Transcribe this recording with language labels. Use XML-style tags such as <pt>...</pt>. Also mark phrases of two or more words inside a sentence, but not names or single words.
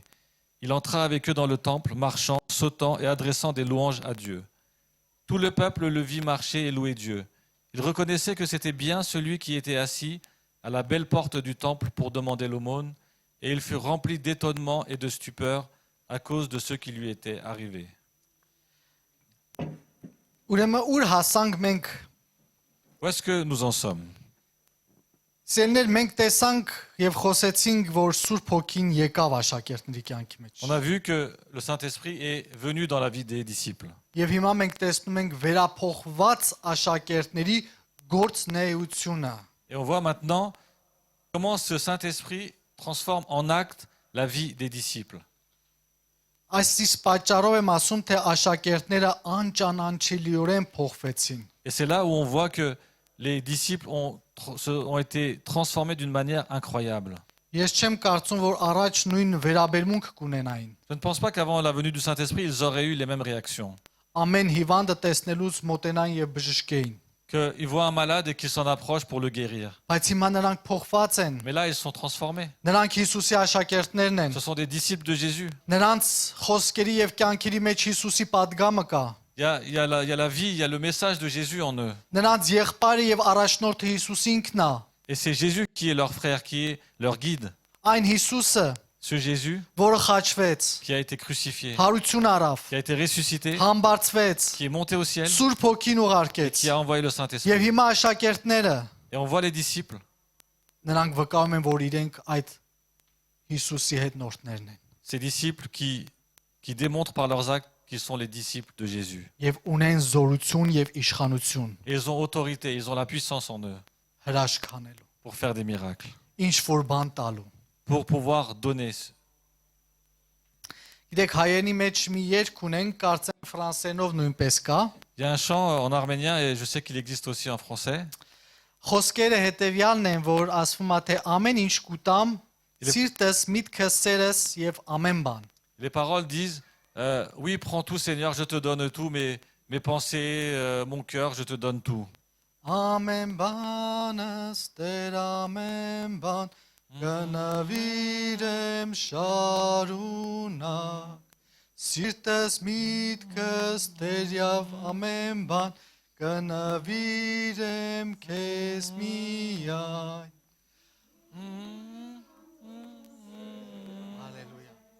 <fr>Il entra avec eux dans le temple, marchant, sautant et adressant des louanges à Dieu. Tout le peuple le vit marcher et louer Dieu. Il reconnaissait que c'était bien celui qui était assis à la belle porte du temple pour demander l'aumône, et il fut rempli d'étonnement et de stupeur à cause de ce qui lui était arrivé.</fr> <hy>Ուրեմն ուր հասանք մենք։</hy> <fr>Où est-ce que nous en sommes?</fr> <hy>Սերներ մենք տեսանք եւ խոսեցինք, որ Սուրբ Հոգին եկավ աշակերտների կյանքի մեջ։</hy> <fr>On a vu que le Saint-Esprit est venu dans la vie des disciples.</fr> <hy>Եվ հիմա մենք տեսնում ենք վերափոխված աշակերտների գործնեությունը։</hy> <fr>Et on voit maintenant comment ce Saint-Esprit transforme en acte la vie des disciples.</fr> <hy>Այս պատճառով եմ ասում, թե աշակերտները անճանաչելիորեն փոխվեցին։</hy> <fr>Et c'est là où on voit que les disciples ont été transformés d'une manière incroyable.</fr> <hy>Ես չեմ կարծում, որ առաջ նույն վերաբերմունք կունենային։</hy> <fr>Je ne pense pas qu'avant la venue du Saint-Esprit, ils auraient eu les mêmes réactions.</fr> <hy>Ամեն հիվանդը տեսնելուց մոտենային եւ բժշկեին։</hy> <fr>Qu'ils voient un malade et qu'ils s'en approchent pour le guérir.</fr> <hy>Բայց հիմա նրանք փոխված են։</hy> <fr>Mais là, ils sont transformés.</fr> <hy>Նրանք Հիսուսի աշակերտներն են։</hy> <fr>Ce sont des disciples de Jésus.</fr> <hy>Նրանց խոսքերի եւ կյանքերի մեջ Հիսուսի падգամը կա։</hy> <fr>Il y a la vie, il y a le message de Jésus en eux.</fr> <hy>Նրանց եղբայրը եւ առաջնորդը Հիսուս ինքն է։</hy> <fr>Et c'est Jésus qui est leur frère, qui est leur guide.</fr> <hy>Այն Հիսուսը,</hy> <fr>Ce Jésus</fr> <hy>որը խաչվեց,</hy> <fr>qui a été crucifié,</fr> <hy>հարություն արավ,</hy> <fr>qui a été ressuscité,</fr> <hy>համբարձվեց,</hy> <fr>qui est monté au ciel,</fr> <hy>Սուրբ Հոգին ուղարկեց։</hy> <fr>qui a envoyé le</fr> <hy>Եվ</hy> <fr>Saint-Esprit.</fr> <hy>հիմա աշակերտները</hy> <fr>Et on voit les disciples.</fr> <hy>նրանք վկայում են, որ իրենք այդ Հիսուսի հետնորդներն են։</hy> <fr>Ces disciples qui démontrent par leurs actes qu'ils sont les disciples de Jésus.</fr> <hy>Եվ ունեն զորություն եւ իշխանություն</hy> <fr>Et ils ont autorité, ils ont la puissance en eux</fr> <hy>հրաշք անելու,</hy> <fr>pour faire des miracles,</fr> <hy>ինչ որ բան տալու։</hy> <fr>pour pouvoir donner.</fr> <hy>Գիտեք, հայերենի մեջ մի երգ ունեն, կարծեմ ֆրանսերենով նույնպես կա։</hy> <fr>Il y a un chant en arménien et je sais qu'il existe aussi en français.</fr> <hy>Խոսքերը հետեւյալն են, որ ասվում է, թե ամեն ինչ կուտամ, Իլե- սիրտս, միտքս, սերս եւ ամեն բան։</hy> <fr>Les paroles disent oui, prends tout, Seigneur, je te donne tout, mes pensées, mon cœur, je te donne tout.</fr> <hy>Ամեն բանս, Տեր ամեն բան, կնվիրեմ շարունակ, սիրտս, միտքս, Տեր եւ ամեն բան, կնվիրեմ քեզ միայն։ Հալելույա։</hy>